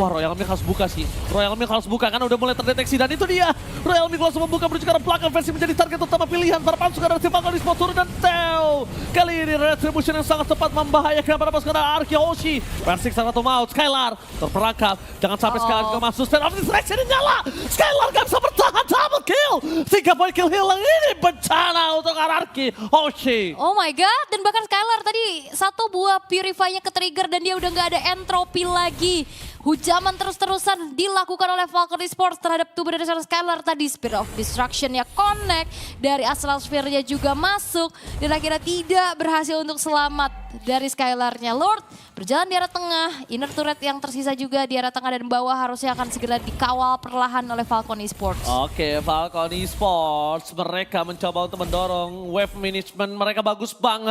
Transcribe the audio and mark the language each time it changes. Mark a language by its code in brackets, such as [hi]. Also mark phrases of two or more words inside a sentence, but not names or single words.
[id] Wah, Royal Milk harus buka sih. Royal Milk harus buka karena udah mulai terdeteksi dan itu dia. Royal Milk langsung membuka menuju ke arah belakang. Versi menjadi target utama pilihan para pasukan dari tim Falcon Esports turun dan Teo. Kali ini retribution yang sangat tepat membahayakan para pasukan Ararkyoshi. Versi sangat maut. Skylar terperangkap. Jangan sampai Skylar juga masuk. Stand of distraction nyala. Skylar gak bisa bertahan. [en] Double kill. [id] 3 poin kill hilang ini bencana untuk Ararkyoshi. [en] Oh my god, [id] dan bahkan Skylar tadi 1 buah purify-nya ke trigger dan dia udah gak ada entropi lagi. Hujaman terus-terusan dilakukan oleh Falcon Esports terhadap tubuh dari seorang Skylar tadi. Spirit of Destruction ya connect, dari Astral Sphere-nya juga masuk. Dan akhirnya tidak berhasil untuk selamat dari Skylar-nya. Lord berjalan di arah tengah, [en] inner turret [id] yang tersisa juga di arah tengah dan bawah harusnya akan segera dikawal perlahan oleh Falcon Esports. Oke, Falcon Esports mereka mencoba untuk mendorong [en] wave management [id] mereka bagus banget.